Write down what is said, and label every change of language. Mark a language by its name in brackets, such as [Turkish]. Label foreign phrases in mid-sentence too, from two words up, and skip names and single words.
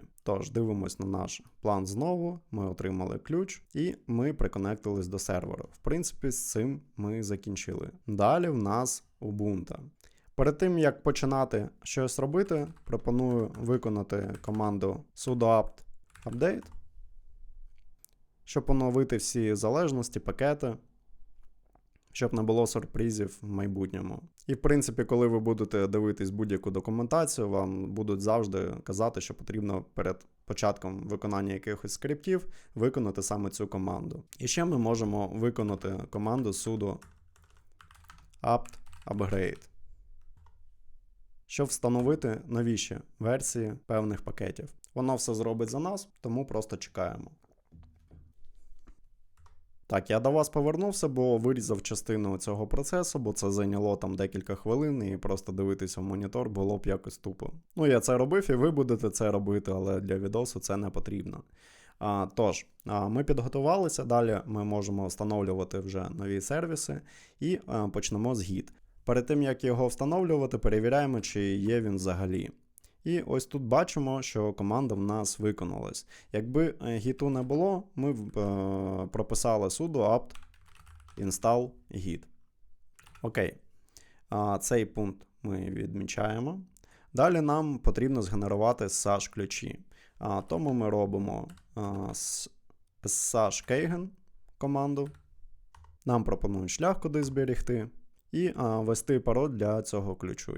[Ukrainian] Тож, дивимось на наш план знову, ми отримали ключ і ми приконектились до серверу. В принципі, з цим ми закінчили. Далі в нас Ubuntu. Перед тим, як починати щось робити, пропоную виконати команду [English] sudo apt update, [Ukrainian] щоб оновити всі залежності, пакети, щоб не було сюрпризів в майбутньому. І, в принципі, коли ви будете дивитись будь-яку документацію, вам будуть завжди казати, що потрібно перед початком виконання якихось скриптів виконати саме цю команду. І ще ми можемо виконати команду [English] sudo apt upgrade, [Ukrainian] щоб встановити новіші версії певних пакетів. Воно все зробить за нас, тому просто чекаємо. Так, я до вас повернувся, бо вирізав частину цього процесу, бо це зайняло там декілька хвилин, і просто дивитися в монітор було б якось тупо. Ну, я це робив, і ви будете це робити, але для відосу це не потрібно. Тож, ми підготувалися, далі ми можемо встановлювати вже нові сервіси і почнемо з Git. Перед тим, як його встановлювати, перевіряємо, чи є він взагалі. І ось тут бачимо, що команда в нас виконалась. Якби гіту не було, ми прописали [English] sudo apt install git. [Ukrainian] Окей. Цей пункт ми відмічаємо. Далі нам потрібно згенерувати SSH ключі. Тому ми робимо [English] SSH keygen [Ukrainian] команду. Нам пропонують шлях, куди зберігти. І ввести пароль для цього ключу.